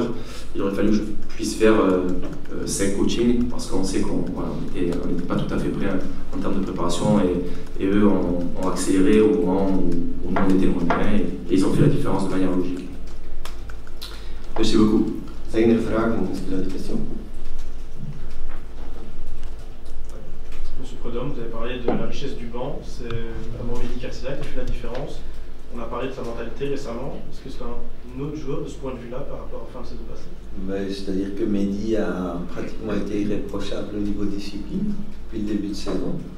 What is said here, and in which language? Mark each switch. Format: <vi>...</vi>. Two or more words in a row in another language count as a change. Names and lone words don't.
<fr>Il aurait fallu que je puisse faire 5 coachings parce qu'on sait qu'on n'était pas tout à fait prêt en termes de préparation et eux ont accéléré au moment où nous on était moins bien et ils ont fait la différence de manière logique. Merci beaucoup.</fr> <nl>Zijn er vragen?</nl> <fr>Est-ce qu'il y a des questions? Monsieur Predhomme, vous avez parlé de la richesse du banc, c'est vraiment Mehdi Karsila qui fait la différence. On a parlé de sa mentalité récemment. Est-ce que c'est un autre joueur de ce point de vue-là par rapport à fin de saison passée? C'est-à-dire que Mehdi a pratiquement été irréprochable au niveau discipline depuis le début de saison.</fr>